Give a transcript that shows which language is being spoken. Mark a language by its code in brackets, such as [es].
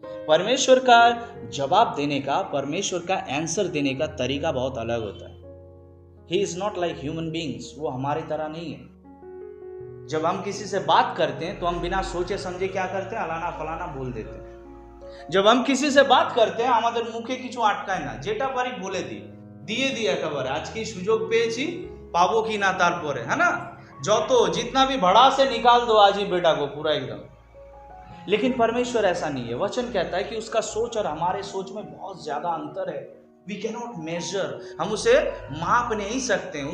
[hi] परमेश्वर का जवाब देने का, परमेश्वर का आंसर देने का तरीका बहुत अलग होता है। [en] he is not like human beings, [hi] वो हमारी तरह नहीं है। जब हम किसी से बात करते हैं तो हम बिना सोचे समझे क्या करते हैं, अलाना फलाना बोल देते हैं। जब हम किसी से बात करते हैं [bn] আমাদের মুখে কিছু আটকায় না, যেটা পারি বলে দিই, দিয়ে দিই একেবারে। আজকে সুযোগ পেয়েছি, পাবো কি না তারপরে, [hi] है ना, যত जितना भी बड़ा से निकाल दो आज ही बेटा को पूरा एकदम। लेकिन परमेश्वर ऐसा नहीं है। वचन कहता है कि उसका सोच और हमारे सोच में बहुत ज्यादा अंतर है। [en] we can not measure, [hi] हम उसे माप नहीं सकते हैं।